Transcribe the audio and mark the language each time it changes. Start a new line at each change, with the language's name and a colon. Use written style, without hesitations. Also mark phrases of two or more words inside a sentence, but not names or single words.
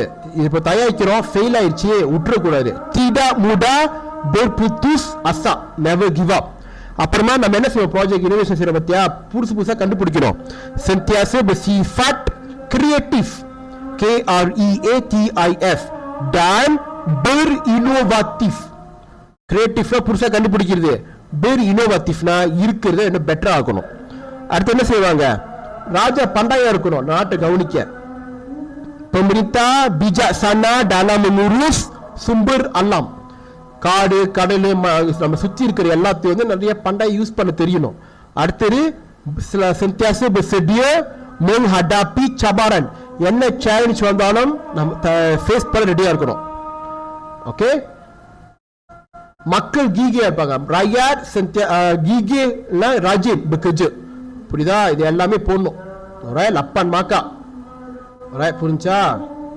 Tamil: இப்போ தயாரிக்கிறோம், ஃபெயில் ஆயிடுச்சு, விட்டுறக்கூடாது.
Malay: tidak mudah berputus asa,
English: never give up.
Tamil: அப்புறமா நம்ம என்ன செய்வோம்,
English: project innovation
Tamil: செய்யற பத்தியா, புதுசா கண்டுபிடிக்கணும்.
Malay: sentiasa bersifat kreatif, kreatif, dan berinovatif.
Tamil: கிரியேட்டிவ்னா புதுசா கண்டுபிடிக்கிறது, berinovatifனா இருக்கிறத என்ன பெட்டரா ஆக்கணும். அடுத்து என்ன செய்வாங்க, ராஜா பண்டாயா இருக்கணும், நாட்டை கவனிக்க.
Malay: pemerintah bijaksana dalam mengurus sumber alam.
Tamil: காடு கடல் நம்ம சுத்தி இருக்கிற எல்லாத்தையும் வந்து நிறைய பண்டாய் யூஸ் பண்ண தெரியணும்.
Malay: அடுத்தது sentiasa bersedia menghadapi cabaran,
Tamil: என்ன சேலஞ்ச் வந்தாலும் நம்ம ஃபேஸ் பண்ண ரெடியா இருக்கணும். ஓகே, மக்கள் கீகே இருப்பாங்க,
Malay: rakyat gigih rajin bekerja.
Tamil: புரியுதா, இது எல்லாமே போடணும்.
English: alright 8 markah. alright,
Tamil: புரிஞ்சா?